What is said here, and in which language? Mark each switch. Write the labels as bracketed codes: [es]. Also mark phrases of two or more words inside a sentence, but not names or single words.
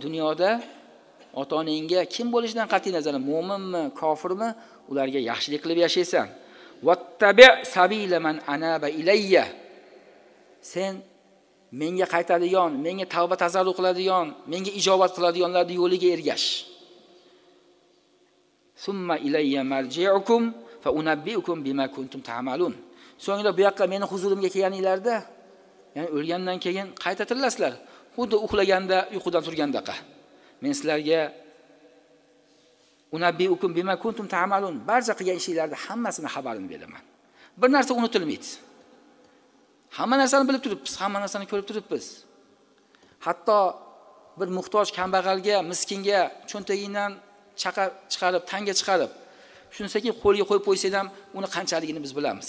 [uz] Lekin dunyoda ota-onangga kim bo'lishidan qat'iy nazar, mu'minmi, kofirmi, ularga yaxshilik qilib yashaysan. [ar] واتبع سبيل من أناب إلي. [uz] Sen menga qaytadigan, menga tavba tazarru qiladigan, menga ijobat qiladiganlarning yo'liga ergash. [ar] ثم إلي مرجعكم فأنبئكم بما كنتم تعملون. [uz] So'ngra bu yoqqa meni huzurimga kelganinglarda, ya'ni o'lgandan keyin qayta tirilasizlar. Xuddi uxlaganda, uyqudan turgandaqa. Men sizlarga [ar] أنبئكم بما كنتم تعملون, [uz] barcha qilgan ishingizlarning hammasini xabarini beraman. Bir narsa unutilmaydi. Hamma narsani bilib turibmiz, hamma narsani ko'rib turibmiz. Hatto bir muhtoj kambag'alga, miskinga cho'ntagingdan chiqarib, tanga chiqarib, shunchaki qo'lga qo'yib qo'ysang ham, uni qanchaligini biz bilamiz.